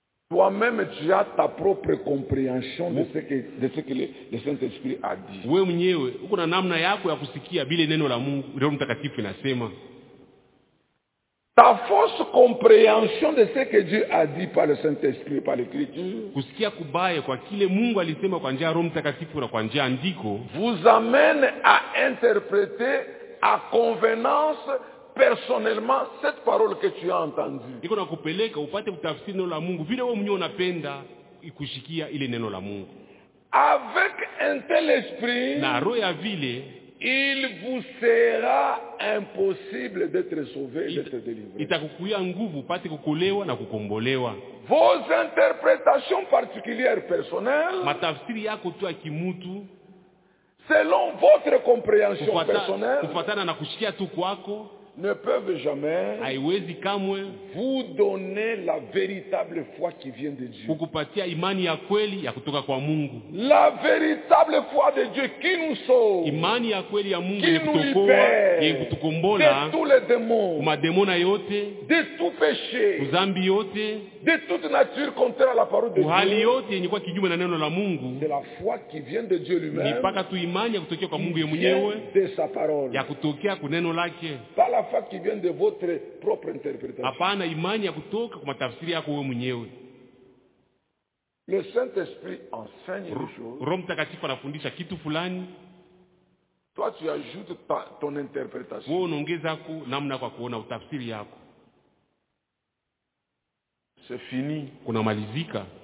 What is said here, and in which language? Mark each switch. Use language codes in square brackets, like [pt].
[fr] toi-même tu as ta propre compréhension de ce que le Saint-Esprit a dit. [sw] Wewe mwenyewe uko na namna yako ya kusikia bile neno la Mungu Roho Mtakatifu inasema. [fr] Ta fausse compréhension de ce que Dieu a dit par le Saint-Esprit, par l'Écriture, [sw] kusikia kubaya kwa kile Mungu alisema kwa njia ya Roho Mtakatifu na kwa njia ya andiko, [fr] vous amène à interpréter à convenance personnellement cette parole que tu as entendue. [sw] Iko na kupeleka upate kutafsiri neno la Mungu vile wewe mwenyewe unapenda ikushikia ile neno la Mungu. [fr] Avec un tel esprit, [sw] na roho ya vile, [fr] il vous sera impossible d'être sauvé et d'être délivré. [sw] Itakukuia nguvu upate kukolewa na kukombolewa. [fr] Vos interprétations particulières personnelles, [sw] matafsiri yako tu akimutu, [fr] selon votre compréhension personnelle, [sw] kufatana na kushikia tu kwako, [fr] ne peuvent jamais vous donner la véritable foi qui vient de Dieu. [sw] Kukupatia imani ya kweli ya kutoka kwa Mungu. [fr] La véritable foi de Dieu qui nous sauve. [sw] Imani ya kweli ya Mungu [fr] qui nous libère, [sw] ya kutukombola, [fr] de tous les démons, [sw] madémona yote, [fr] de tout péché, [sw] uzambi yote, [fr] de toute nature contraire à la parole de Dieu. [sw] Uhali yote yenye kwa kinyume na neno la Mungu. [fr] C'est la foi qui vient de Dieu lui-même. [sw] Ni paka tu imani ya kutokea kwa Mungu mwenyewe. [fr] De sa parole. [sw] Ya kutokea kwa neno lake. [fr] La foi qui vient de votre propre interprétation. [sw] Apana imani ya kutoka kwa tafsiri yako wewe mwenyewe. [fr] Le Saint-Esprit enseigne une chose. [sw] Roho Mtakatifu anafundisha kitu fulani. [fr] Toi tu ajoutes ton interprétation. [sw] Wewe unaongeza ku namna kwa kuona utafsiri yako. [fr] C'est fini. [sw] Kuna malizika.